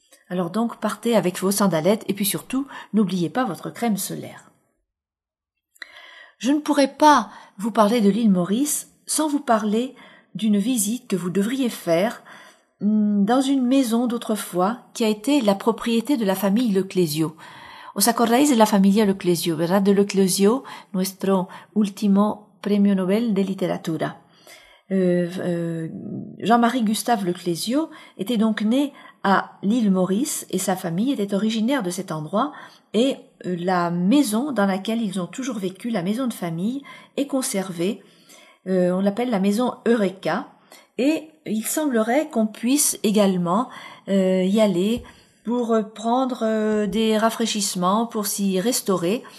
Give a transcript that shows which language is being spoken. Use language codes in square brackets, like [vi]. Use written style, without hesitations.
[fr] Alors donc, partez avec vos sandalettes et puis surtout, n'oubliez pas votre crème solaire. Je ne pourrais pas vous parler de l'île Maurice sans vous parler d'une visite que vous devriez faire dans une maison d'autrefois qui a été la propriété de la famille Le Clésio. [es] Os acordáis de la familia Le Clésio, ¿verdad? De Le Clésio, nuestro último premio Nobel de literatura. [fr] Jean-Marie Gustave Le Clésio était donc né à l'île Maurice et sa famille était originaire de cet endroit et la maison dans laquelle ils ont toujours vécu, la maison de famille, est conservée. On l'appelle la maison Eureka et il semblerait qu'on puisse également y aller pour prendre des rafraîchissements, pour s'y restaurer.